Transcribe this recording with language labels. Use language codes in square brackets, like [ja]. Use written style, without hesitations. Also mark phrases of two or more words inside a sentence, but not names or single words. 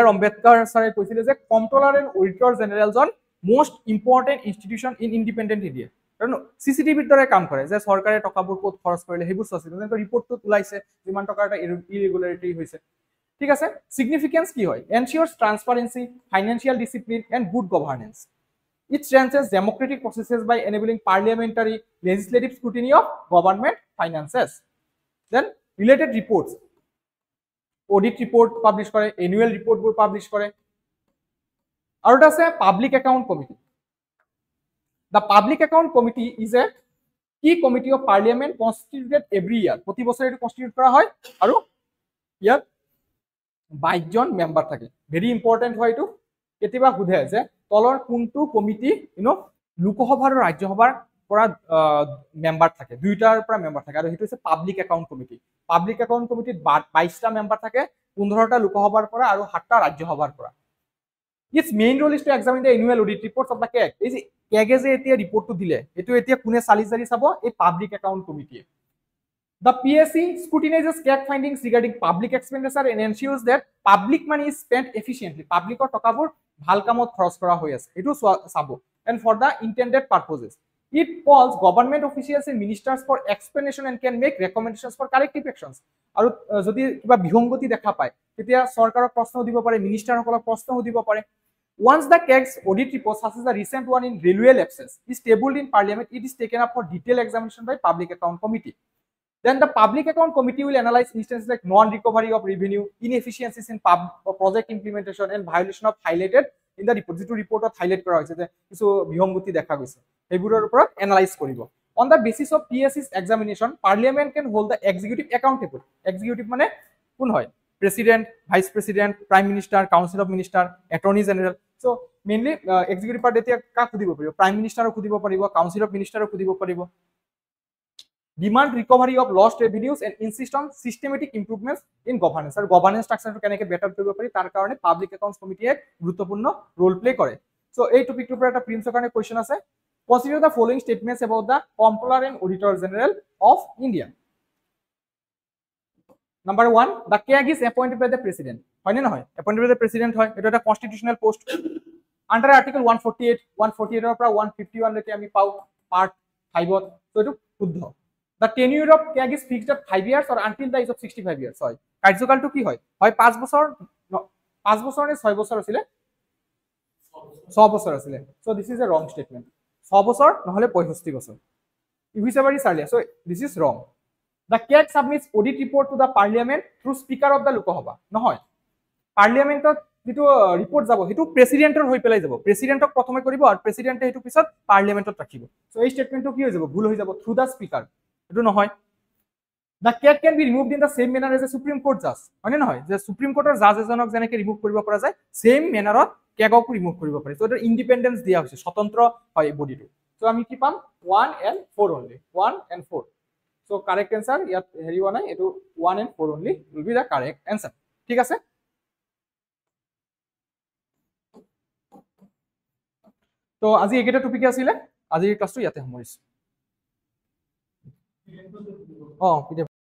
[as] আম্বেদকাৰ ছাৰে কৈছিলে যে [en] Comptroller and Auditor Generaljon most important institution in independent India. [as] কাৰণ CCTVৰ দৰে কাম কৰে, যে চৰকাৰে টকাবোৰ ক'ত খৰচ কৰিলে সেইবোৰ চোৱা, যেনেকৈ ৰিপৰ্টটোত ওলাইছে যিমান টকাৰ এটা ইৰেগুলাৰিটি হৈছে। ঠিক আছে, চিগনিফিকেন্স কি হয়? [en] Ensures transparency, financial discipline and good governance. It strengthens democratic processes by enabling parliamentary legislative scrutiny of government finances. Then related reports, audit report publish করে, annual report বোৰ publish করে। [as] আৰু এটা আছে [en] public account committee. The public account committee is a key committee of parliament constituted every year. [as] প্ৰতি বছৰে এটো কনস্টিটিউট কৰা হয়, আৰু ইয়াত 22 জন মেম্বাৰ থাকে। [en] very important [as] হয় এইটো। কেতিয়াবা সোধে যে তলৰ কোনটো কমিটি লোকসভা আৰু ৰাজ্যসভাৰ পৰা মেম্বাৰ থাকে, দুইটাৰ পৰা মেম্বাৰ থাকে, আৰু সেইটো হৈছে [en] public account committee. public account [as] কমিটিত 22টা মেম্বাৰ থাকে, 15টা লোকসভাৰ পৰা আৰু 7টা ৰাজ্যসভাৰ পৰা। [en] Its main role is to examine the annual audit reports of the CAG. [as] এই যে CAG যে এতিয়া ৰিপৰ্টটো দিলে, এইটো এতিয়া কোনে চালি চাব? এই [en] public account [as] কমিটিয়ে। [en] The PSC scrutinizes CAG findings regarding public expenditure and ensures that public money is spent efficiently. [as] Publicৰ টকাবোৰ ভাল কামত খৰচ কৰা হৈ আছে, এইটো চাব, [en] and for the intended purposes. It calls government officials and ministers for explanation and can make recommendations for corrective actions. [as] আৰু যদি কিবা বিসংগতি দেখা পায় তেতিয়া চৰকাৰক প্ৰশ্ন দিব পাৰে, মিনিষ্টাৰসকলক প্ৰশ্ন দিব পাৰে। [en] Once the CAG's audit report, such as the recent one in railway lapses, is tabled in parliament, it is taken up for detailed examination by public account committee. Then the public account committee will analyze instances like non-recovery of revenue, inefficiencies in project implementation, and violation of highlighted in the report. [as] যিটো ৰিপৰ্টত হাইলাইট কৰা হৈছে যে কিছু বিসংগতি দেখা গৈছে, সেইবোৰৰ ওপৰত এনালাইজ কৰিব। [en] On the basis of PSC's examination, Parliament can hold the executive accountable. [as] Executive মানে কোন হয়? [en] President, Vice President, Prime Minister, Council of Minister, Attorney General. So mainly executive part [as] এতিয়া কাক সুধিব পাৰিব? [en] Prime Ministerক [as] সুধিব পাৰিব, [en] Council of Ministerক [as] সুধিব পাৰিব। [en] Demand recovery of lost revenues and insist on systematic improvements in governance. [as] আৰু [en] governance structure [as] কেনেকৈ বেটাৰ কৰিব পাৰি তাৰ কাৰণে [en] public accounts [as] কমিটিয়ে গুৰুত্বপূৰ্ণ [en] role play [as] কৰে। সো এই টপিকটোৰ পৰা এটা প্ৰিন্সৰ কাৰণে কোৱেশ্চন আছে। [en] Consider the following statements about the Comptroller and Auditor General of India. Number 1, the CAG is appointed by the President. [as] হয় নে নহয়? [en] Appointed by the President [as] হয়, এটা এটা [en] constitutional post. under article [as] 148, 148 ৰ পৰা 151 লৈকে আমি পাও পাৰ্ট 5ত। সো এটো শুদ্ধ। [en] The tenure of CAG is fixed at 5 years or until the age of 65 years. [as] হয়, কাৰ্যকালটো কি হয়? হয় 5 বছৰ, 5 বছৰ নে 6 বছৰ আছিল? 6 বছৰ আছিল। [en] so this is a wrong statement. [as] 6 বছৰ নহলে 65 বছৰ। [en] Whichever is earlier. So this is wrong. The CAG submits audit report to the parliament through speaker of the Lok Sabha. [as] নহয়, পাৰ্লিয়ামেন্টত যেটো ৰিপৰ্ট যাব হেতু প্ৰেসিডেন্টৰ হৈ পেলাই যাব। প্ৰেসিডেন্টক প্ৰথমে কৰিব আৰু প্ৰেসিডেন্টে হেতু পিছত পাৰ্লিয়ামেন্টত ৰাখিব। সো এই স্টেটমেন্টটো কি হৈ যাব? ভুল হৈ যাব, [en] through the speaker. [as] এটো নহয়। [en] The CAG can be removed in the same manner as a Supreme Court judge. [as] হয় নে নহয়? যে সুপ্ৰিম কোৰ্টৰ জাজ এজনক যেনেকৈ ৰিমুভ কৰিব পৰা যায়, [en] same mannerot [as] CAGকো ৰিমুভ কৰিব পাৰি। সো এটা ইন্ডিপেন্ডেন্স দিয়া হৈছে, স্বতন্ত্ৰ হয় বডিটো। সো আমি কি পাম? [en] 1 and 4 only. 1 and 4. So correct answer [as] ইয়াত হেৰি হোৱা নাই, এটো [en] 1 and 4 only will be the correct answer. [as] ঠিক আছে? তো আজি এইকেইটা টপিক আছিলে, আজিৰ ক্লাছটো ইয়াতে সামৰিছো। অ PDF